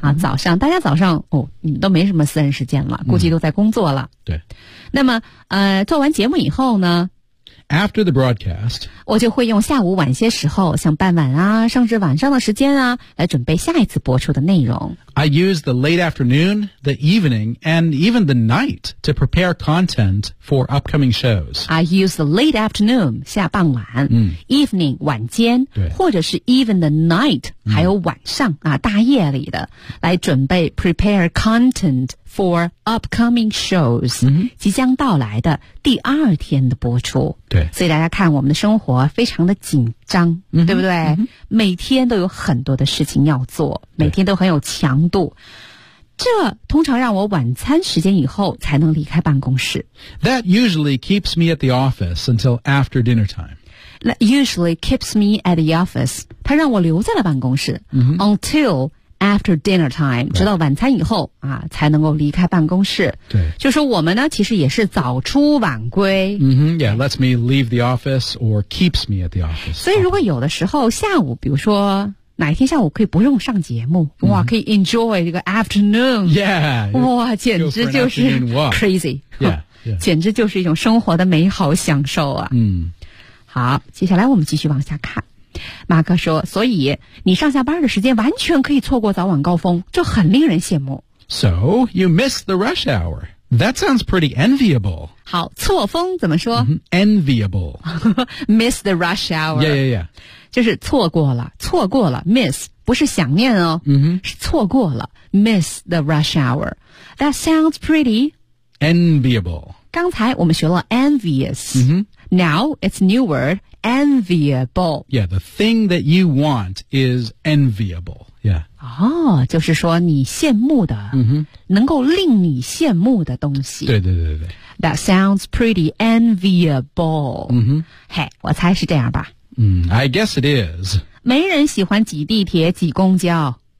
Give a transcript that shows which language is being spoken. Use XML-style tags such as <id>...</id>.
<zh>啊早上大家早上哦你们都没什么私人时间了估计都在工作了。 Mm-hmm. 对。那么做完节目以后呢</zh> <en>After the broadcast,</en> <zh>我就会用下午晚些时候像傍晚啊甚至晚上的时间啊来准备下一次播出的内容。</zh> <en>I use the late afternoon, the evening, and even the night to prepare content for upcoming shows. I use the late afternoon,</en> <zh>下傍晚、嗯、</zh> <en>evening,</en> <zh>晚间或者是</zh> <en>even the night,、</en> <zh>嗯、还有晚上啊大夜里的来准备</zh> <en>prepare content for upcoming shows,、嗯、</en> <zh>即将到来的第二天的播出。对，所以大家看我们的生活非常的紧张、嗯、对不对、嗯、每天都有很多的事情要做每天都很有强度这通常让我晚餐时间以后才能离开办公室</zh> <en>That usually keeps me at the office until after dinner time That usually keeps me at the office</en> <zh>它让我留在了办公室、嗯、</zh> <en>UntilAfter dinner time,、 right.</en> <zh>直到晚餐以后啊才能够离开办公室。对。就是我们呢其实也是早出晚归。</zh> <en>Mm-hmm, yeah, lets me leave the office or keeps me at the office.</en> <zh>所以如果有的时候下午比如说哪一天下午可以不用上节目、mm-hmm. 哇可以 enjoy 这个 afternoon.</zh> <en>Yeah.</en> <zh>哇简直就是 crazy.</zh> <en>Yeah, yeah.</en> <zh>简直就是一种生活的美好享受啊。嗯、mm.。好接下来我们继续往下看。马克说所以你上下班的时间完全可以错过早晚高峰这很令人羡慕</zh> <en>So you miss the rush hour That sounds pretty enviable</en> <zh>好错峰怎么说、</zh> <en>mm-hmm. Enviable Miss the rush hour Yeah yeah yeah</en> <zh>就是错过了 Miss 不是想念哦、 mm-hmm. 是错过了</zh> <en>Miss the rush hour That sounds pretty Enviable</en> <zh>刚才我们学了 envious、 mm-hmm.</zh> <en>Now it's a new wordenviable yeah the thing that you want is enviable yeah</en> <zh>哦、oh, 就是说你羡慕的、 mm-hmm. 能够令你羡慕的东西对对对对</zh> <en>that sounds pretty enviable 嗯、mm-hmm.</en> <zh>哼、hey, 我猜是这样吧</zh> <en>嗯、I guess it is</en> <zh>没人喜欢挤地铁挤公交</zh>